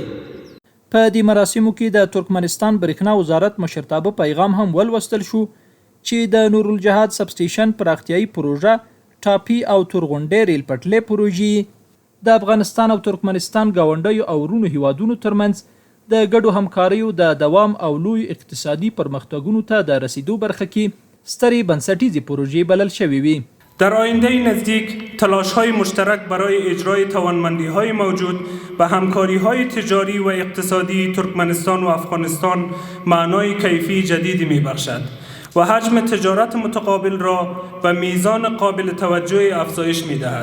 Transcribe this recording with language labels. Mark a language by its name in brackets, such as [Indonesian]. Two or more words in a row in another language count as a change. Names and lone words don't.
[Pashto] په دې مراسمو کې د ترکمنستان برېښنا وزارت مشرتابه پیغام هم ولوستل شو چې د نورالجهاد سب سټیشن پراختیایي پروژه، ټاپي او تورغونډۍ ریل پټلۍ پروژې د افغانستان او ترکمنستان ګاونډیو او ورونو هیوادونو ترمنځ د ګډو همکاریو د دوام او لوی اقتصادي پرمختګونو ته د رسیدو برخه کې سترې بنسټیزې پروژې بلل شوې وي. [Persian] در آینده نزدیک تلاش‌های مشترک برای اجرای توانمندی‌های موجود و همکاری‌های تجاری و اقتصادی ترکمنستان و افغانستان معنای کیفی جدیدی می‌بخشد و حجم تجارت متقابل را به میزان قابل توجهی افزایش می‌دهد.